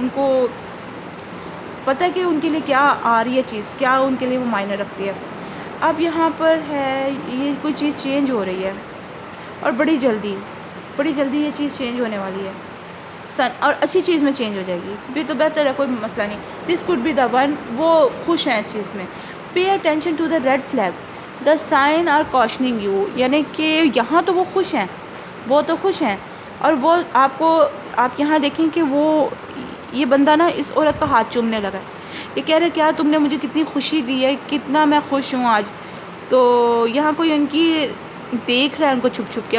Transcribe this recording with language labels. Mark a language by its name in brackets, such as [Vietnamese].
[Urdu] ان کو پتہ ہے کہ ان کے لیے کیا آ رہی ہے چیز، کیا ان کے لیے وہ معنی رکھتی ہے. اب یہاں پر ہے یہ کوئی چیز چینج ہو رہی ہے، اور بڑی جلدی یہ چیز چینج ہونے والی ہے. اور اچھی چیز میں چینج ہو جائے گی بھی تو بہتر ہے، کوئی مسئلہ نہیں. [English] This could be the one. [Urdu] وہ خوش ہیں اس چیز میں. [English] Pay attention to the red flags, the sign are cautioning you. [Urdu] یعنی کہ یہاں تو وہ خوش ہیں، وہ تو خوش ہیں، اور وہ آپ یہاں دیکھیں کہ وہ یہ بندہ نا اس عورت کا ہاتھ چومنے لگا ہے. یہ کہہ رہے کیا تم نے مجھے کتنی خوشی دی ہے، کتنا میں خوش ہوں آج. تو یہاں کوئی ان کی دیکھ رہا ہے، ان کو چھپ چھپ کے.